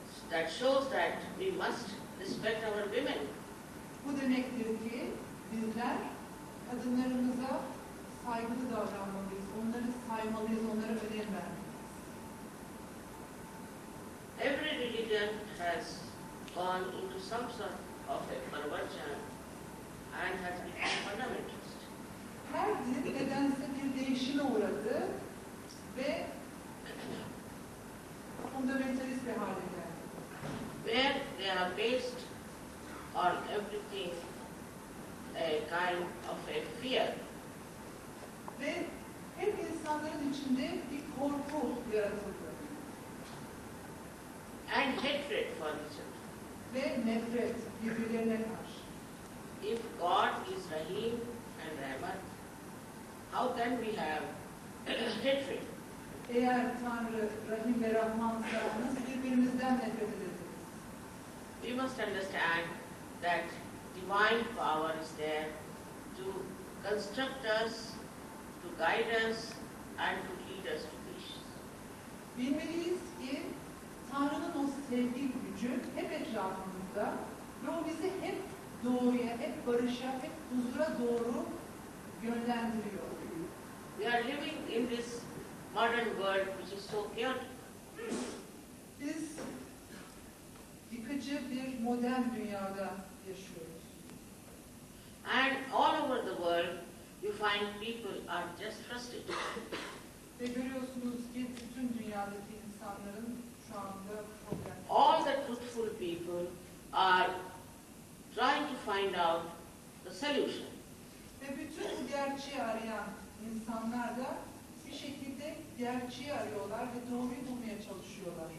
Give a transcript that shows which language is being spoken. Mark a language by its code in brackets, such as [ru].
[en] That shows that we must respect our women. [tr] Bu demektir ki bizler kadınlarımıza saygılı davranmalıyız, onları saymalıyız, onlara önem vermeliyiz. [en] Every religion has gone into some sort of a perversion and has become fundamentalist. [tr] Her din nedense bir değişime uğradı ve fundamentalist bir hale geldi. [en] Where they are based on everything a kind of a fear. [tr] Ve hep insanların içinde bir korku yaratıldı. [en] And hatred for each other. [tr] Ve nefret birbirlerine karşı. [en] If God is Rahim and Rahman, how can we have hatred? [tr] Eğer Tanrı Rahim ve Rahmansa nasıl birbirimizden nefret ederiz? [en] We must understand that divine power is there to construct us, to guide us, and to lead us to peace. [tr] Bilmeliyiz ki Tanrı'nın o sevgi gücü hep etrafımızda ve o bizi hep doğruya, hep barışa, hep huzura doğru yönlendiriyor. [en] We are living in this modern world which is so chaotic. [tr] Biz yıkıcı bir modern dünyada yaşıyoruz. [en] And all over the world, you find people are just frustrated. [tr] Ve görüyorsunuz ki bütün dünyadaki insanların şu anda problemleri. [en] All the truthful people are trying to find out the solution. [tr] Ve bütün bu gerçeği arayan insanlar da bir şekilde gerçeği arıyorlar ve doğruyu bulmaya çalışıyorlar.